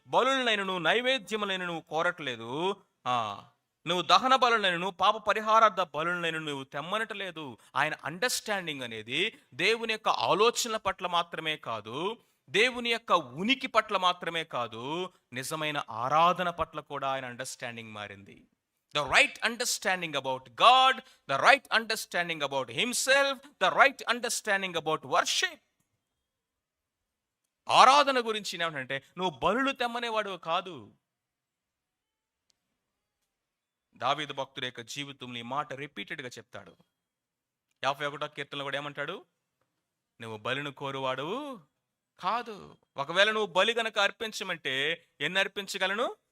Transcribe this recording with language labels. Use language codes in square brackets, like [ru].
[te] బలులనైనను నైవేద్యములైన నువ్వు కోరట్లేదు, నువ్వు దహన బలులైనను పాప పరిహారార్థ బలులైన నువ్వు తెమ్మనట్లేదు. ఆయన అండర్స్టాండింగ్ అనేది దేవుని యొక్క ఆలోచనల పట్ల మాత్రమే కాదు, దేవుని యొక్క ఉనికి పట్ల మాత్రమే కాదు, నిజమైన ఆరాధన పట్ల కూడా ఆయన అండర్స్టాండింగ్ మారింది. [en] The right understanding about God, the right understanding about himself, the right understanding about worship. [te] ఆరాధన గురించి ఏమంటే, నువ్వు బలులు తెమ్మనేవాడు కాదు. దావీదు భక్తుడి యొక్క జీవితంలో ఈ మాట రిపీటెడ్గా చెప్తాడు. 51వ కీర్తనలో కూడా ఏమంటాడు? నువ్వు బలిని కోరువాడు కాదు. ఒకవేళ నువ్వు బలి గనక అర్పించమంటే ఎన్ని అర్పించగలను?